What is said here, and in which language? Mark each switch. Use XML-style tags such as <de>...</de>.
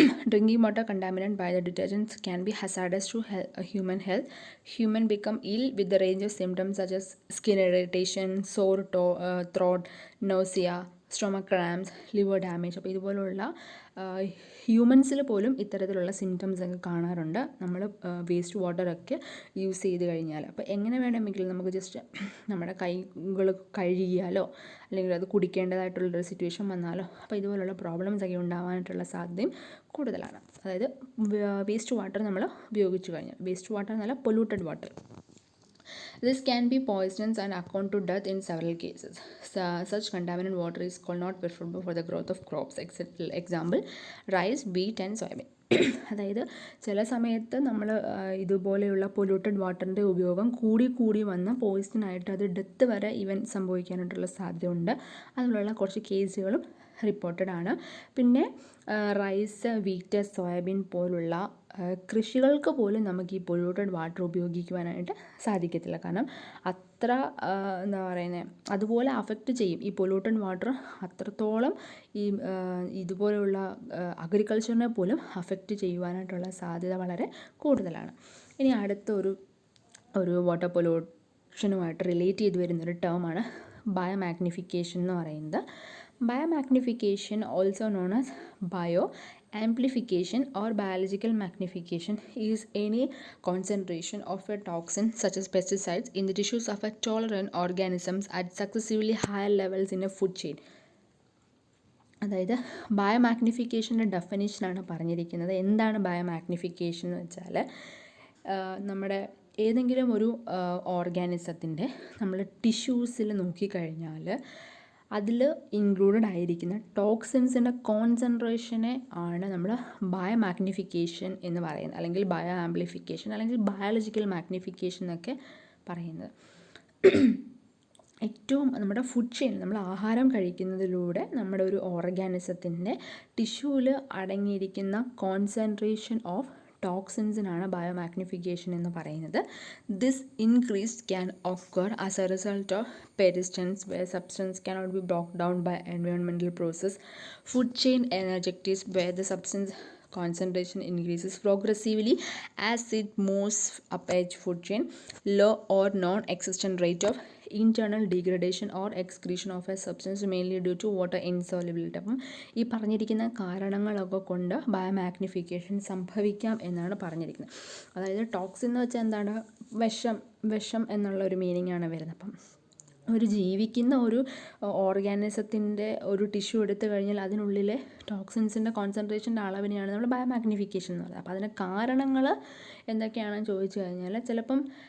<en>Drinking water contaminated by the detergents can be hazardous to human health. Humans become ill with the range of symptoms such as skin irritation, sore throat, nausea, stomach cramps, liver damage.</en> <ml>അപ്പോൾ ഇതുപോലുള്ള ഹ്യൂമൻസിൽ പോലും ഇത്തരത്തിലുള്ള symptoms ഒക്കെ കാണാറുണ്ട് നമ്മൾ waste വാട്ടറൊക്കെ use ചെയ്ത് കഴിഞ്ഞാൽ. അപ്പോൾ എങ്ങനെ വേണമെങ്കിലും നമുക്ക് ജസ്റ്റ് നമ്മുടെ കൈകൾ കഴുകിയാലോ അല്ലെങ്കിൽ അത് കുടിക്കേണ്ടതായിട്ടുള്ളൊരു സിറ്റുവേഷൻ വന്നാലോ അപ്പോൾ ഇതുപോലുള്ള പ്രോബ്ലംസ് ഒക്കെ ഉണ്ടാവാനായിട്ടുള്ള സാധ്യതയും കൂടുതലാണ്. അതായത് വേസ്റ്റ് വാട്ടർ നമ്മൾ ഉപയോഗിച്ച് കഴിഞ്ഞാൽ, വേസ്റ്റ് വാട്ടർ എന്നല്ല polluted water.</ml> <en>This can be poisonous and account to death in several cases. Such contaminated water is called not preferable for the growth of crops. Example, rice, wheat and soybean.</en> <ml>അതായത് ചില സമയത്ത് നമ്മൾ ഇതുപോലെയുള്ള polluted വാട്ടറിൻ്റെ ഉപയോഗം കൂടി വന്ന് പോയിസണായിട്ട് അത് ഡെത്ത് വരെ ഈവൻ സംഭവിക്കാനായിട്ടുള്ള സാധ്യതയുണ്ട്. അതിനുള്ള കുറച്ച് കേസുകളും റിപ്പോർട്ടഡ് ആണ്. പിന്നെ റൈസ്, വീറ്റ്, സോയാബീൻ പോലുള്ള കൃഷികൾക്ക് പോലും നമുക്ക് ഈ പൊല്യൂട്ടഡ് വാട്ടർ ഉപയോഗിക്കുവാനായിട്ട് സാധിക്കത്തില്ല. കാരണം അത്ര എന്താ പറയുന്നത്, അതുപോലെ അഫക്റ്റ് ചെയ്യും ഈ പൊല്യൂട്ടഡ് വാട്ടർ. അത്രത്തോളം ഈ ഇതുപോലെയുള്ള അഗ്രികൾച്ചറിനെ പോലും അഫക്റ്റ് ചെയ്യുവാനായിട്ടുള്ള സാധ്യത വളരെ കൂടുതലാണ്. ഇനി അടുത്ത ഒരു വാട്ടർ പൊല്യൂഷനുമായിട്ട് റിലേറ്റ് ചെയ്ത് വരുന്നൊരു ടേമാണ് ബയോമാഗ്നിഫിക്കേഷൻ എന്ന് പറയുന്നത്.</ml> <en>Biomagnification, also known as bioamplification or biological magnification, is any concentration of a toxin such as pesticides in the tissues of a tolerant organisms at successively higher levels in a food chain.</en> <ml>അതായത് ബയോമാഗ്നിഫിക്കേഷൻ്റെ ഡെഫിനിഷനാണ് പറഞ്ഞിരിക്കുന്നത്. എന്താണ് ബയോമാഗ്നിഫിക്കേഷൻ എന്ന് വെച്ചാൽ നമ്മുടെ ഏതെങ്കിലും ഒരു ഓർഗാനിസത്തിൻ്റെ നമ്മൾ ടിഷ്യൂസിൽ നോക്കിക്കഴിഞ്ഞാൽ അതിൽ ഇൻക്ലൂഡഡ് ആയിരിക്കുന്ന ടോക്സിൻസിൻ്റെ കോൺസെൻട്രേഷനെ ആണ് നമ്മൾ ബയോമാഗ്നിഫിക്കേഷൻ എന്ന് പറയുന്നത്, അല്ലെങ്കിൽ ബയോ ആംപ്ലിഫിക്കേഷൻ, അല്ലെങ്കിൽ ബയോളജിക്കൽ മാഗ്നിഫിക്കേഷൻ എന്നൊക്കെ പറയുന്നത്. ഏറ്റവും നമ്മുടെ ഫുഡ് ചെയിൻ, നമ്മൾ ആഹാരം കഴിക്കുന്നതിലൂടെ നമ്മുടെ ഒരു ഓർഗാനിസത്തിൻ്റെ ടിഷ്യൂവിൽ അടങ്ങിയിരിക്കുന്ന കോൺസെൻട്രേഷൻ ഓഫ് ടോക്സിൻസിനാണ് ബയോമാഗ്നിഫിക്കേഷൻ എന്ന് പറയുന്നത്.</ml> <en>This increase can occur as a result of persistence where substance cannot be broken down by environmental process. Food chain energetics where the substance concentration increases progressively as it moves up a food chain. Low or non-existent rate of internal degradation or excretion of a substance mainly due to water insolubility.</en> <ml>അപ്പം ഈ പറഞ്ഞിരിക്കുന്ന കാരണങ്ങളൊക്കെ കൊണ്ട് ബയോമാഗ്നിഫിക്കേഷൻ സംഭവിക്കാം എന്നാണ് പറഞ്ഞിരിക്കുന്നത്. അതായത് toxin എന്ന് വെച്ചാൽ എന്താണ്? വിഷം എന്നുള്ള ഒരു മീനിങ് ആണ് വരുന്നത്. അപ്പം ഒരു ജീവിക്കുന്ന ഒരു ഓർഗാനിസത്തിൻ്റെ ഒരു ടിഷ്യൂ എടുത്തു കഴിഞ്ഞാൽ അതിനുള്ളിലെ ടോക്സിൻസിൻ്റെ കോൺസെൻട്രേഷൻ്റെ അളവിനെയാണ് നമ്മൾ ബയോമാഗ്നിഫിക്കേഷൻ എന്ന് പറയുന്നത്. അപ്പോൾ അതിന് കാരണങ്ങൾ എന്തൊക്കെയാണെന്ന് ചോദിച്ചു കഴിഞ്ഞാൽ ചിലപ്പം</ml>